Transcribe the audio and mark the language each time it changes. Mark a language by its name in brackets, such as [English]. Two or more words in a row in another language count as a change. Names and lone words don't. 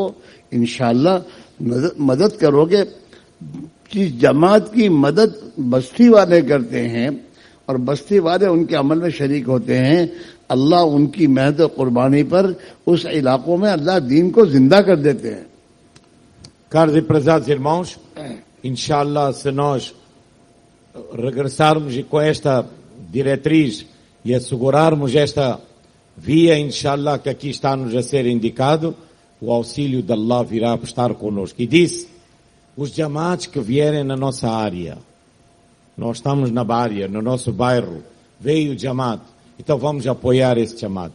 [Hindi] इंशाअल्लाह मदद करोगे. जिस जमात की मदद बस्ती वाले करते हैं और बस्ती वाले उनके अमल में शरीक होते हैं, अल्लाह उनकी मेहनत और कुर्बानी पर उस इलाकों में अल्लाह दीन को जिंदा कर देते हैं. [Portuguese] Caros e prezados irmãos, inshallah, se nós regressarmos e com esta diretriz e assegurarmos esta via, inshallah, que aqui está-nos a ser indicado, o auxílio de Allah virá estar conosco. E disse, os jamaats que vierem na nossa área, nós estamos na área, no nosso bairro, veio o jamaat, então vamos apoiar esse jamaat.